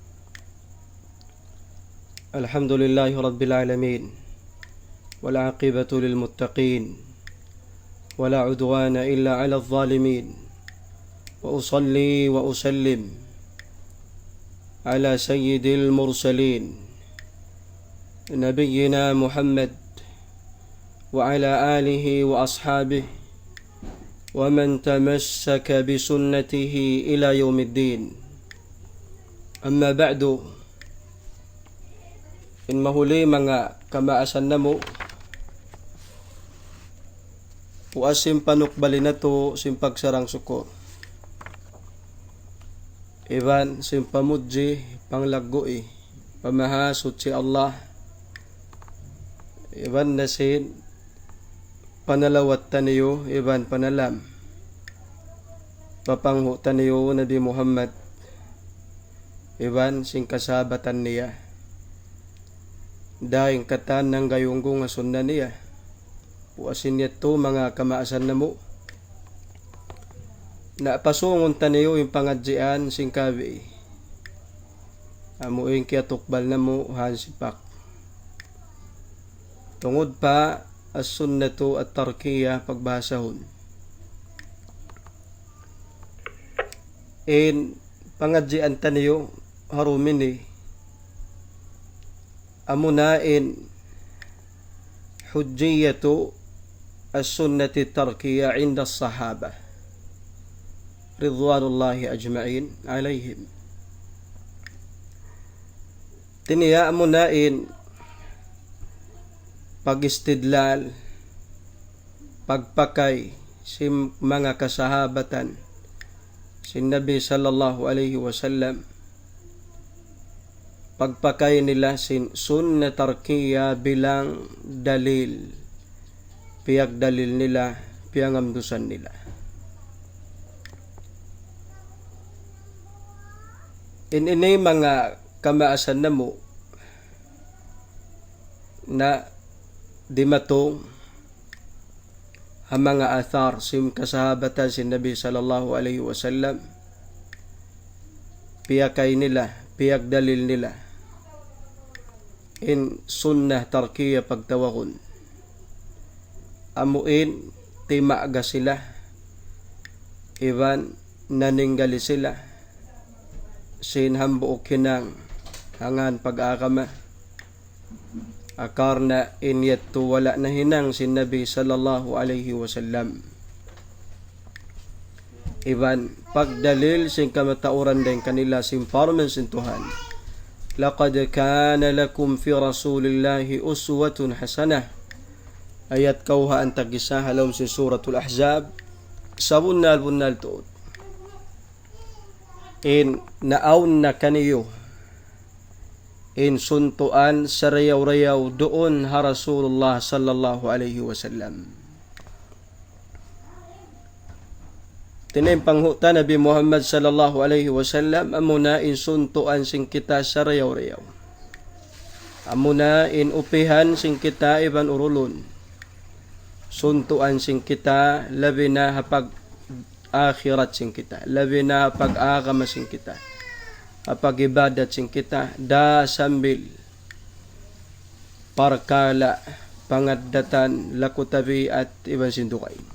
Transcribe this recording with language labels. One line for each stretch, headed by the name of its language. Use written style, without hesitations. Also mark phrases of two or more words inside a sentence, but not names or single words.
Arabic: الحمد لله رب العالمين، والعاقبة للمتقين، ولا عدوان إلا على الظالمين، وأصلي وأسلم على سيد المرسلين نبينا محمد وعلى آله وأصحابه ومن تمسك بسنته إلى يوم الدين. أما بعد,
Tausug: in mahuli mga kamaasan na mo, puasim panukbali na to simpagsarang suko. Iban simpamudji panglagoi, pamahasot si Allah. Iban nasin panalawat taniyo, iban panalam papanghu taniyo Nabi Muhammad, iban singkasabatan niya daing katan ng gayunggung asundan niya. Puasin niya to mga kamaasan na mo, na pasungon taniyo yung pangadjian singkabi amuing kiatukbal na mo hansipak tungod pa
Arabic: السنة التركية
Tausug: pagbasahon. In pangadjian taniyo harumini amunain
Arabic: حجية السنة التركية عند الصحابة رضوان الله أجمعين عليهم.
Tausug: Tiniya amunain pag-istidlal, pagpakay si mga kasahabatan si Nabi
Arabic: صلى الله عليه وسلم,
Tausug: pagpakay nila sin
Arabic: سنة تركية
Tausug: bilang dalil, piyak dalil nila, piyangamdusan nila. Ini mga kamaasan na mo na di matong ang mga athar sim kasahabatan si Nabi
Arabic: صلى الله عليه وسلم,
Tausug: piyakay nila, piyak dalil nila in
Arabic: سنة تركية
Tausug: pagtawakon. Amuin timaaga sila, iban naninggali sila sin hambuok kinang hangan pag-akama akarna inyattu wala na hinang si Nabi
Arabic: صلى الله عليه وسلم.
Tausug: Iban pagdalil sin kamatauran din kanila sin parmen sin Tuhan.
Arabic: لقد كان لكم في رسول الله أسوة حسنة.
Tausug: Ayat kauha ang tagisa halom sin suratul Ahzab sabunnal tuot. In naawn na kaniyo in suntuan sa rayaw-rayaw doon ha Rasulullah
Arabic: صلى الله عليه وسلم.
Tausug: Tinimpanghuta Nabi Muhammad
Arabic: صلى الله عليه وسلم
Tausug: amuna in suntuan sing kita sa rayaw-rayaw. Amuna in upihan sing kita iban urulon. Suntuan sing kita labi na hapag akhirat sing kita, labi na hapag agama sing kita, apag ibadat sing kita da sambil parkala pangaddatan lakutabi at iban sindukay.